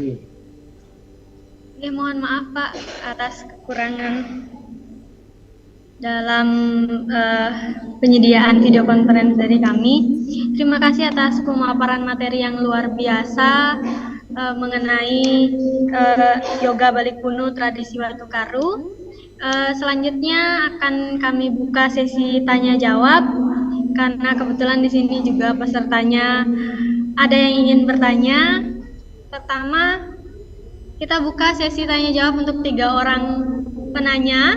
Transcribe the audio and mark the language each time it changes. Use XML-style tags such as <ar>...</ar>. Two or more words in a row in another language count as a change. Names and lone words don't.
<id>Ya, mohon maaf Pak atas kekurangan dalam penyediaan</id> <en>video conference</en> <id>dari kami. Terima kasih atas pemaparan materi yang luar biasa mengenai yoga Bali kuno tradisi Watukaru. Selanjutnya akan kami buka sesi tanya jawab karena kebetulan di sini juga pesertanya ada yang ingin bertanya. Pertama, kita buka sesi tanya jawab untuk 3 orang penanya.</id>